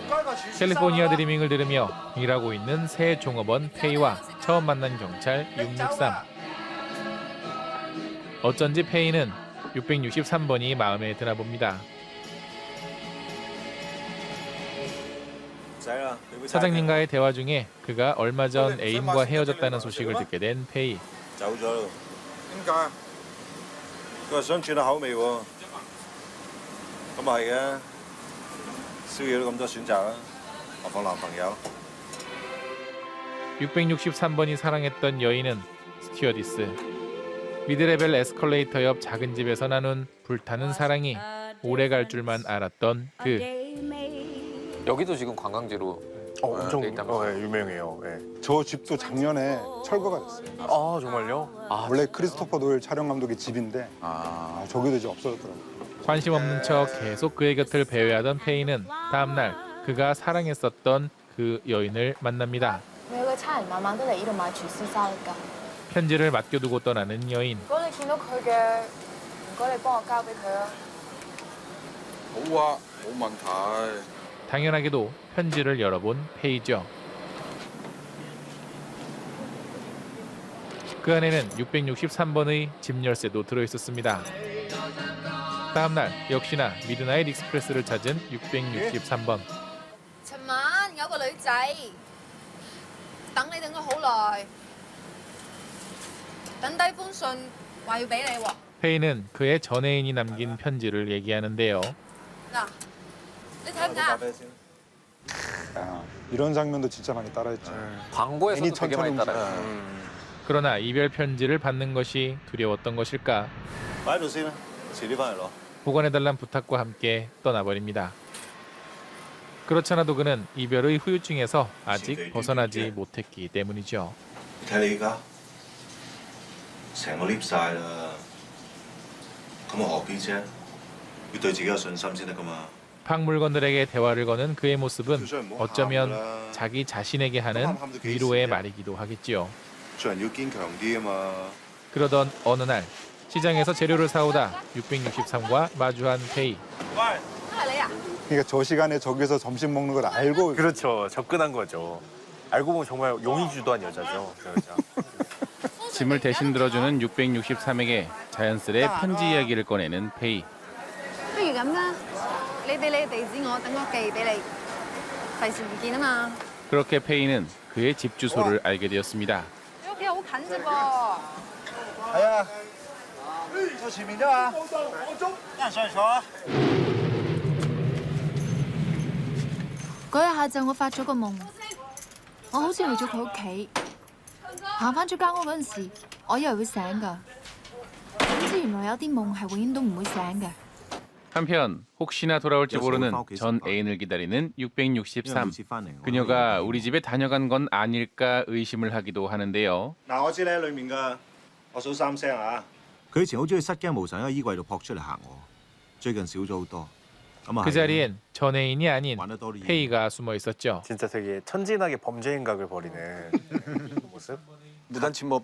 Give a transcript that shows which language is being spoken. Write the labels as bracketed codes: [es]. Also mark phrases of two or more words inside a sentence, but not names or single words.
[ko] 캘리포니아 드리밍을 들으며 일하고 있는 새 종업원 페이와 처음 만난 경찰 663. 어쩐지 페이는 663번이 마음에 드나 봅니다. 사장님과의 대화 중에 그가 얼마 전 애인과 헤어졌다는 소식을 듣게 된 페이. [yue] 走咗。點解？佢話想轉下口味喎。咁係嘅，宵夜都咁多選擇啦，何況男朋友。 [ko] 663번이 사랑했던 여인은 스튜어디스. 미드레벨 에스컬레이터 옆 작은 집에서 나눈 불타는 사랑이 오래 갈 줄만 알았던 그. 여기도 지금 관광지로 엄청 돼 있다면서요? 네, 유명해요. 네. 저 집도 작년에 철거가 됐어요. 아 정말요? 원래 크리스토퍼 노일 촬영 감독의 집인데 저기도 이제 없어졌더라고요. 관심 없는 척 계속 그의 곁을 배회하던 페이는 다음 날 그가 사랑했었던 그 여인을 만납니다. [yue] 有個差人晚晚都嚟呢度買廚師沙律㗎。 [ko] 편지를 맡겨두고 떠나는 여인. [yue] 如果你見到佢嘅，唔該你幫我交俾佢啊。好啊，冇問題。 [ko] 당연하게도 편지를 열어본 페이죠. 그 안에는 663번의 집 열쇠도 들어있었습니다. 다음 날 역시나 미드나잇 익스프레스를 찾은 663번. [yue] 尋晚有個女仔等你等咗好耐，等低封信話要俾你喎。 [ko] 페이는 그의 전 애인이 남긴 편지를 얘기하는데요. [yue] 嗱，你睇唔睇啊？ [ko] 이런 장면도 진짜 많이 따라했죠. 광고에서도 되게 많이 따라요. 그러나 이별 편지를 받는 것이 두려웠던 것일까? [yue] 擺喺度先啦，遲啲翻嚟攞。 [ko] 보관해달란 부탁과 함께 떠나버립니다. 그렇잖아도 그는 이별의 후유증에서 아직 벗어나지 못했기 때문이죠. [yue] 睇你而家成個 lift 晒啦，咁我何必啫？要對自己有信心先得噶嘛。 [ko] 박물건들에게 대화를 거는 그의 모습은 어쩌면 자기 자신에게 하는 위로의 말이기도 하겠지요. [yue] 做人要堅強啲啊嘛。 [ko] 그러던 어느 날 시장에서 재료를 사오다 663과 마주한 페이. 그러니까 저 시간에 저기서 점심 먹는 걸 알고. 그렇죠. 접근한 거죠. 알고 보면 정말 용의주도한 여자죠. 그 여자. 짐을 대신 들어주는 663에게 자연스레 편지 이야기를 꺼내는 페이. [yue] 不如咁啦，你俾你地址我，等我寄俾你，費事唔見啊嘛。 [ko] 그렇게 페이는 그의 집 주소를 알게 되었습니다. [yue] 你屋企好近啫噃。係啊，坐前面啫嘛。有人上嚟坐啊。嗰日下晝我發咗個夢，我好似去咗佢屋企，行翻出間屋嗰陣時，我以為會醒㗎，點知原來有啲夢係永遠都唔會醒嘅。 [ko] 한편 혹시나 돌아올지 모르는 전 애인을 기다리는 663. 그녀가 우리 집에 다녀간 건 아닐까 의심을 하기도 하는데요. [yue] 嗱，我知你喺裏面㗎，我數3聲啊。佢以前好中意失驚無神喺衣櫃度撲出嚟嚇我，最近少咗好多。 [ko] 그 자리엔 전 애인이 아닌 페이가 숨어 있었죠. 진짜 되게 천진하게 범죄 행각을 벌이는 그 모습. 무단 침입.